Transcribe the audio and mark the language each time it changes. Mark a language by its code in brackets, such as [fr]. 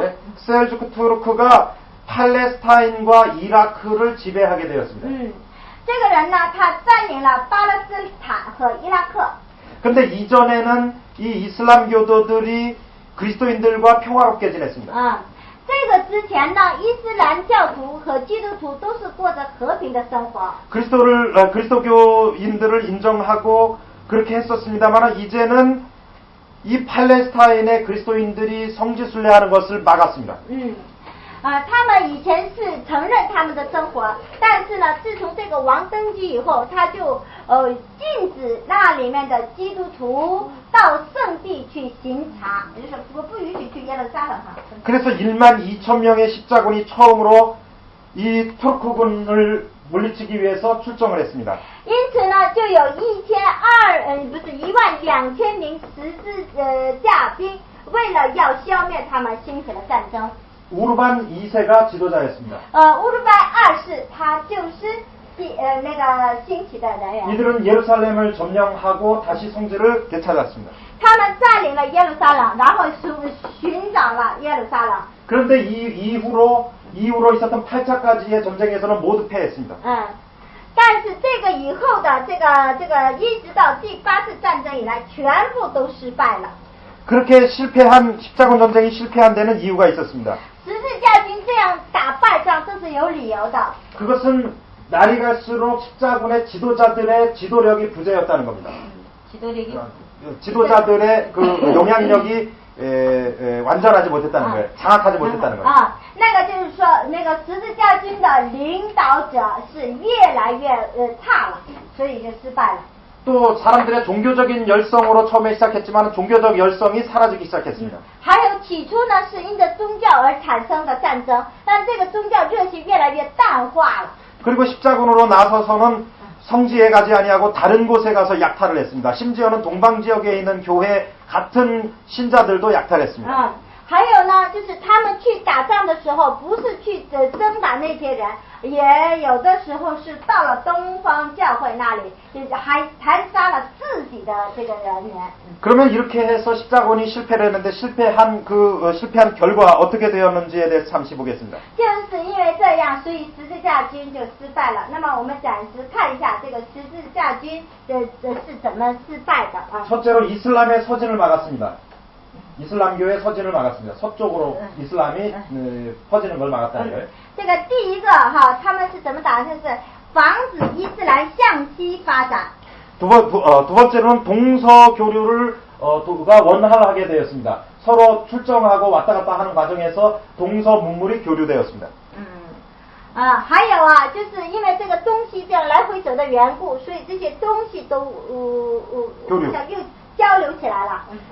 [ko] 네, 셀주크 투르크가 팔레스타인과 이라크를 지배하게 되었습니다. [zh] 这个人呢，他占领了巴勒斯坦和伊拉克。 [ko] 근데 이전에는 이 이슬람교도들이 그리스도인들과 평화롭게 지냈습니다. [zh] 这个之前呢，伊斯兰教徒和基督徒都是过着和平的生活。 [ko] 그리스도교인들을 인정하고 그렇게 했었습니다만 이제는 이 팔레스타인의 그리스도인들이 성지순례하는 것을 막았습니다. [zh] 他们以前是承认他们的生活，但是呢，自从这个王登基以后，他就禁止那里面的基督徒到圣地去行查，也就是说不允许去耶路撒冷哈。 [ko] 그래서 12,000명의 십자군이 처음으로 이 투르크군을 물리치기 위해서 출정을 했습니다. [zh] 因此呢，就有12000名十字架兵，为了要消灭他们，兴起了战争。 [ko] 우르반 2세가 지도자였습니다. [zh] 乌鲁班2世他就是那个兴起的人员。 [ko] 이들은 예루살렘을 점령하고 다시 성지를 되찾았습니다. [zh] 他们占领了耶路撒冷，然后寻找了耶路撒冷。 [ko] 그런데 이후로 있었던 8차까지의 전쟁에서는 모두 패했습니다. [zh] 但是这个以后的这个一直到第8次战争以来，全部都失败了。 [ko] 그렇게 십자군 전쟁이 실패한 데는 이유가 있었습니다. [zh] 十字架军这样打败仗，这是有理由的。 [ko] 그것은 날이 갈수록 십자군의 지도자들의 지도력이 부재였다는 겁니다. 지도력이? 지도자들의 그 영향력이 완전하지 못했다는 거예요. 장악하지 못했다는 거예요. [zh] 那个就是说，那个十字架军的领导者是越来越差了，所以就失败了。 [ko] 또 사람들의 종교적인 열성으로 처음에 시작했지만 종교적 열성이 사라지기 시작했습니다. [zh] 还有起初呢，是因着宗教而产生的战争，但这个宗教热情越来越淡化了。 [ko] 그리고 십자군으로 나서서는 성지에 가지 아니하고 다른 곳에 가서 약탈을 했습니다. 심지어는 동방 지역에 있는 교회 같은 신자들도 약탈했습니다. [zh] 还有呢，就是他们去打仗的时候，不是去征打那些人，也有的时候是到了东方教会那里，就是还杀了自己的这个人员。 [ko] 그러면 이렇게 해서 십자군이 실패를 했는데 실패한 결과 어떻게 되었는지에 대해서 잠시 보겠습니다. [zh] 就是因为这样，所以十字架军就失败了。那么我们暂时看一下这个十字架军是怎么失败的啊？ [ko] 첫째로 이슬람의 서진을 막았습니다. 이슬람교의 서진을 막았습니다. 서쪽으로 이슬람이 퍼지는 걸 막았다는 거예요. [zh] 这个第一个哈，他们是怎么打？就是防止伊斯兰向西发展。 [ko] 두 번째로는 동서 교류를 가 원활하게 되었습니다. 서로 출정하고 왔다 갔다 하는 과정에서 동서 문물이 교류되었습니다. [zh] 还有啊，就是因为这个东西这样来回走的缘故，所以这些东西都又交流起来了。